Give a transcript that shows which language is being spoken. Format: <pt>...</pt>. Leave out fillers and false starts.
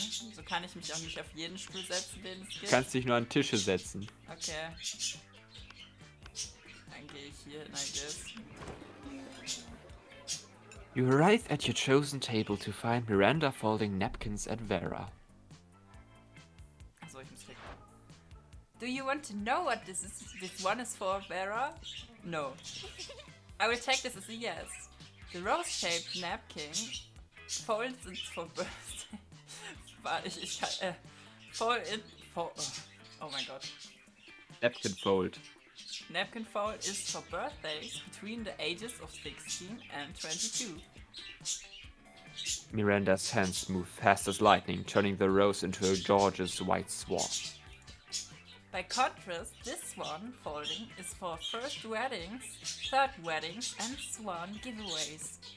<de>So kann ich mich auch nicht auf jeden Stuhl setzen, den es Du gibt. kannst dich nur an Tische setzen. Okay. Dann gehe ich hier,</de> <en>I guess. You arrive at your chosen table to find Miranda folding napkins at Vera.</en> <de>Achso, ich muss klicken.</de> <en>Do you want to know what this is? This one is for Vera? No. I will take this as a yes. The rose-shaped napkin folds it for birthday.</en> <de>Warte, ich kann,</de> <en>fold it for...</en> <de>Oh mein Gott.</de> <en>Napkin fold. Napkin fold is for birthdays between the ages of 16 and 22. Miranda's hands move fast as lightning, turning the rose into a gorgeous white swan. By contrast, this one folding is for first weddings, third weddings, and swan giveaways.</en>